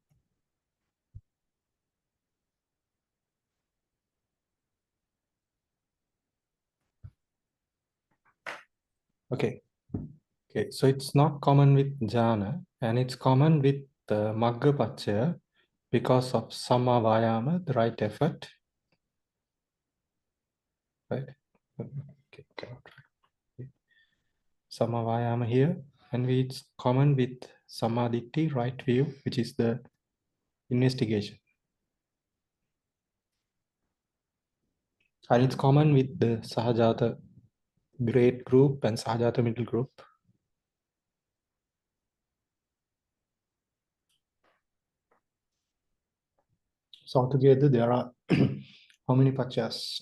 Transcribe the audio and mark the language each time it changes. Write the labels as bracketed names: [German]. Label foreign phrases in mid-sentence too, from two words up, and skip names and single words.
[English] Okay. Okay, so it's not common with jhana, and it's common with the [Pali] magga paccaya [English] because of [Pali] samma vayama, [English] the right effort, right? Okay, okay. [Pali] Samma vayama [English] here, and it's common with samadhi, right view, which is the investigation. And it's common with the Sahajāta great group and Sahajāta middle group. So altogether there are how many paccayas?